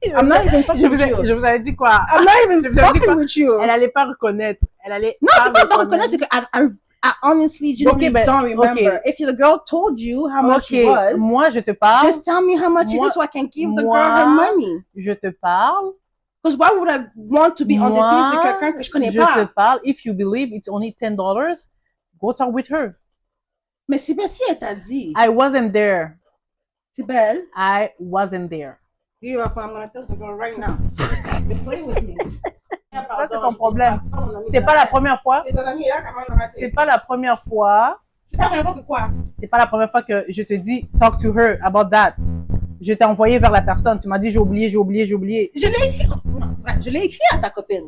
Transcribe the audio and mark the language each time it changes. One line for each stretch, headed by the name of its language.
English: I'm not even fucking with you.
French: Je vous avais dit quoi?
English: I'm not even fucking with you.
French: Elle allait pas reconnaître. Non, c'est pas reconnaître, c'est que
English: I honestly don't remember. Okay. If the girl told you how much it was,
French: moi, je te parle.
English: Just tell me how much it is so I can give the girl her money.
French: Je te parle.
English: Because why would I want to be on the things
French: de quelqu'un que je connais pas? Je te parle.
English: If you believe it's only $10, go talk with her.
French: Mais c'est bien si elle t'a dit.
English: I wasn't there.
French: C'est belle.
English: I wasn't there. I'm going to tell the girl right now. Play with me.
French: Ça, c'est ton problème. C'est pas la première fois. C'est ton ami, là, comment c'est pas la première fois. C'est pas la première fois que quoi? C'est pas la première fois que je te dis
English: talk to her about that.
French: Je t'ai envoyé vers la personne. Tu m'as dit j'ai oublié. Je l'ai écrit. Non, c'est vrai. Je l'ai écrit à ta copine.